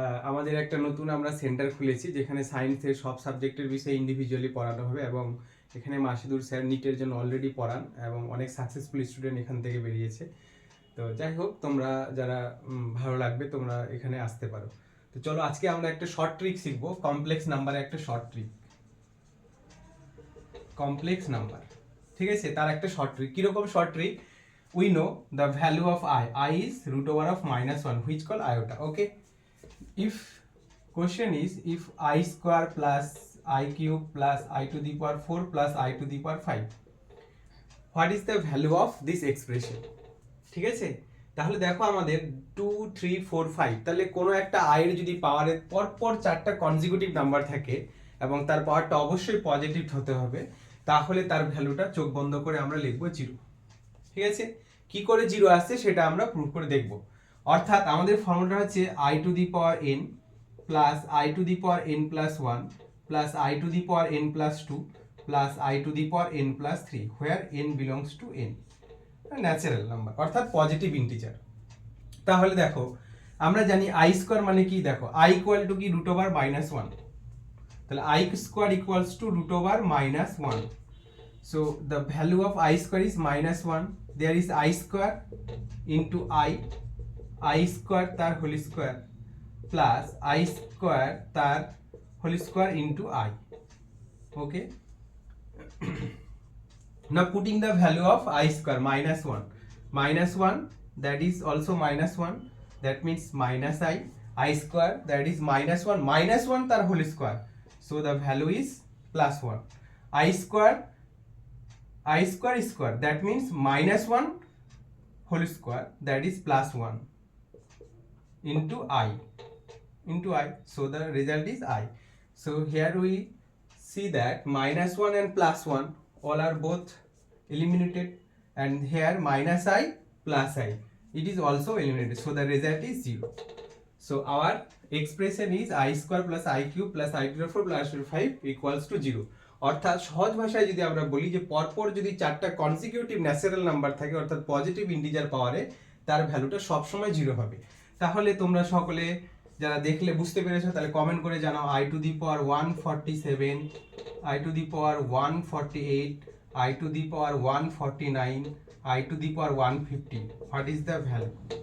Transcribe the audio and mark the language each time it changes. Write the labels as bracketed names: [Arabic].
[Bangla] আমাদের একটা নতুন আমরা সেন্টার খুলেছি যেখানে সায়েন্সের সব সাবজেক্টের বিষয়ে ইন্ডিভিজুয়ালি পড়ানো হবে এবং এখানে মাসিদুর স্যার নিটের জন্য অলরেডি পড়ান এবং অনেক সাকসেসফুল স্টুডেন্ট এখান থেকে বেরিয়েছে। তো যাই হোক, তোমরা যারা ভালো লাগবে তোমরা এখানে আসতে পারো। তো চলো আজকে আমরা একটা শর্ট ট্রিক শিখবো, কমপ্লেক্স নাম্বারে একটা শর্ট ট্রিক। কমপ্লেক্স নাম্বার, ঠিক আছে, তার একটা শর্ট ট্রিক। কিরকম short trick? [English] We know the value of I is root over of -1, which called iota. Okay, if question is if I square plus I cube plus I to the power 4 plus I to the power 5, what is the value of this expression? [Bangla] ঠিক আছে, তাহলে দেখো আমাদের 2 3 4 5, তাহলে কোনো একটা i এর যদি পাওয়ারের পরপর চারটা কনজিকিউটিভ নাম্বার থাকে এবং তার পাওয়ারটা অবশ্যই পজিটিভ হতে হবে, তাহলে তার ভ্যালুটা চোখ বন্ধ করে আমরা লিখবো 0। ঠিক আছে, কি করে 0 আসছে সেটা আমরা প্রুফ করে দেখব। অর্থাৎ আমাদের ফর্মুলাটা হচ্ছে i to the power n plus i to the power n plus 1 plus i to the power n plus 2 plus i to the power n plus 3, [English] where n belongs to n, [Bangla] natural number অর্থাৎ positive integer. তাহলে দেখো আমরা জানি i square মানে কি, দেখো i equal to কি root over -1, তাহলে i square equals to root over -1। [English] So the value of I square is -1. There is I square into I square tar whole square plus I square tar whole square into I. Okay. Now putting the value of I square -1, that is also -1. That means minus I square that is -1 tar whole square. So the value is +1. I square square, that means -1 whole square, that is +1 into I, so the result is I. So here we see that -1 and +1 all are both eliminated, and here -I plus I, it is also eliminated, so the result is 0. So our expression is I square plus I cube plus I to the 4 plus I to the 5 equals to 0. [Bangla] অর্থাৎ সহজ ভাষায় যদি আমরা বলি যে পরপর যদি চারটা কনসিকিউটিভ ন্যাচারাল নাম্বার থাকে অর্থাৎ পজিটিভ ইন্টিজার পাওয়ারে, তার ভ্যালুটা সবসময় 0 হবে। তাহলে তোমরা সকলে যারা দেখলে বুঝতে পেরেছো, তাহলে কমেন্ট করে জানাও [English] I to the power 147, I to the power 148, I to the power 149, I to the power 150, what is the value?